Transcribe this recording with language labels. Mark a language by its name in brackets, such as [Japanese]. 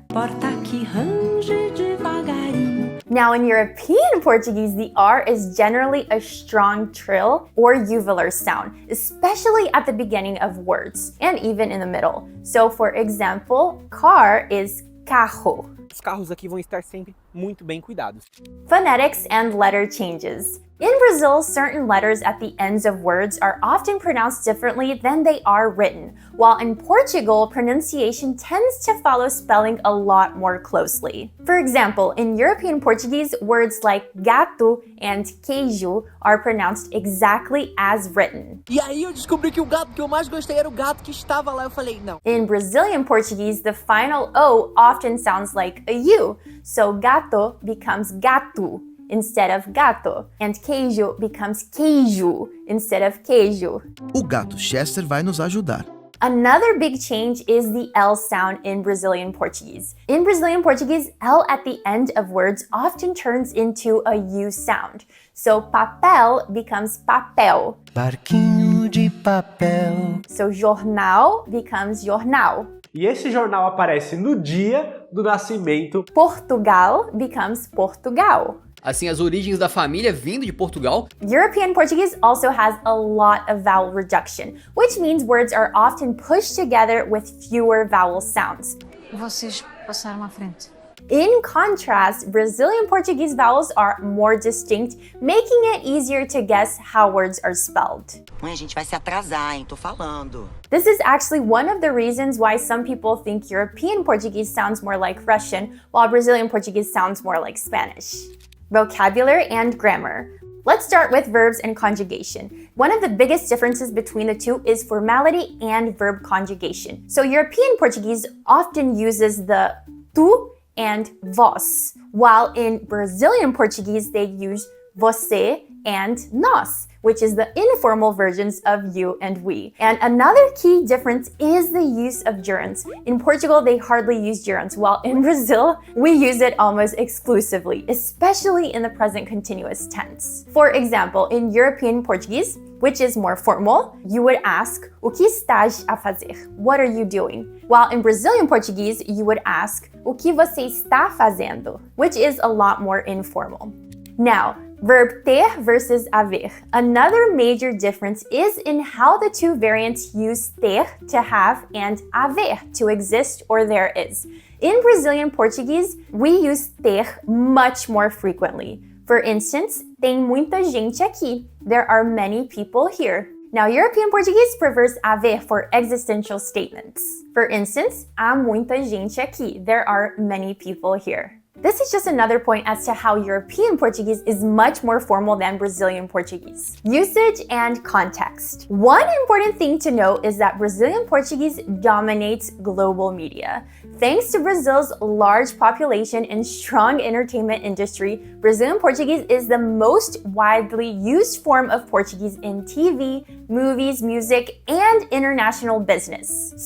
[Portuguese] Porta que range devagarinho. [English] Now in European Portuguese, the R is generally a strong trill or uvular sound, especially at the beginning of words, and even in the middle. So for example, car is carro. [Portuguese] Os carros aqui vão estar sempre muito bem cuidados. [English] Phonetics and letter changes. In Brazil, certain letters at the ends of words are often pronounced differently than they are written, while in Portugal, pronunciation tends to follow spelling a lot more closely. For example, in European Portuguese, words like gato and queijo are pronounced exactly as written. [Portuguese] E aí eu descobri que o gato que eu mais gostei era o gato que estava lá. Eu falei, não. [English] In Brazilian Portuguese, the final O often sounds like a U, so gato becomes gato instead of gato, and queijo becomes queijo instead of queijo. [Portuguese] O gato Chester vai nos ajudar. [English] Another big change is the L sound in Brazilian Portuguese. In Brazilian Portuguese, L at the end of words often turns into a U sound. So papel becomes papel. [Portuguese] Barquinho de papel. [English] So jornal becomes jornal. [Portuguese] E esse jornal aparece no dia do nascimento. [English] Portugal becomes Portugal. [Portuguese] Assim, as origens da família vindo de Portugal. [English] European Portuguese also has a lot of vowel reduction, which means words are often pushed together with fewer vowel sounds. [Portuguese] Vocês passaram à frente. [English] In contrast, Brazilian Portuguese vowels are more distinct, making it easier to guess how words are spelled. [Portuguese] Mãe, a gente vai se atrasar, hein? Tô falando. [English] This is actually one of the reasons why some people think European Portuguese sounds more like Russian, while Brazilian Portuguese sounds more like Spanish. Vocabulary and grammar. Let's start with verbs and conjugation. One of the biggest differences between the two is formality and verb conjugation. So European Portuguese often uses the tu and vós, while in Brazilian Portuguese they use você and nós, which is the informal versions of you and we. And another key difference is the use of gerunds. In Portugal, they hardly use gerunds, while in Brazil, we use it almost exclusively, especially in the present continuous tense. For example, in European Portuguese, which is more formal, you would ask, [Portuguese] o que estás a fazer? [English] What are you doing? While in Brazilian Portuguese, you would ask, [Portuguese] o que você está fazendo? [English] Which is a lot more informal. Now, verb ter versus haver. Another major difference is in how the two variants use ter, to have, and haver, to exist or there is. In Brazilian Portuguese, we use ter much more frequently. For instance, [Portuguese] tem muita gente aqui. [English] There are many people here. Now, European Portuguese prefers haver for existential statements. For instance, [Portuguese] há muita gente aqui. [English] There are many people here. This is just another point as to how European Portuguese is much more formal than Brazilian Portuguese. Usage and context. One important thing to note is that Brazilian Portuguese dominates global media. Thanks to Brazil's large population and strong entertainment industry, Brazilian Portuguese is the most widely used form of Portuguese in TV, movies, music, and international business.